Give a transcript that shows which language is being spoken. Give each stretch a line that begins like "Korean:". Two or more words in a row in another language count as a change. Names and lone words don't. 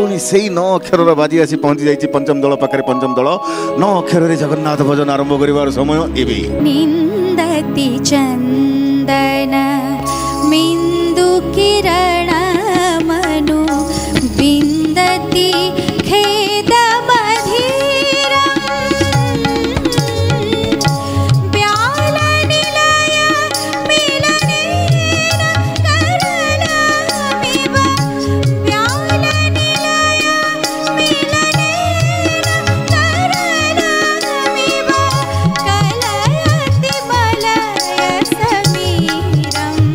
Odia: ସେଇ 9 ଅକ୍ଷର ବାଜି ଆସି ପହଞ୍ଚି ଯାଇଏ ପଞ୍ଚମ ଦଳ ପାଖେ ପଞ୍ଚମ ଦଳ 9 ଅକ୍ଷର ଜଗନ୍ନାଥ ଭଜନ ଆରମ୍ଭ କରିବାର ସମୟ ଏବେ
Sanskrit: निंदति चंदन मिंदु किरण मनु बिंदति खेद मधीरा ब्याल निलय मिलनेन करलामिव ब्याल निलय मिलनेन करलामिव कलयति मलय समीरम्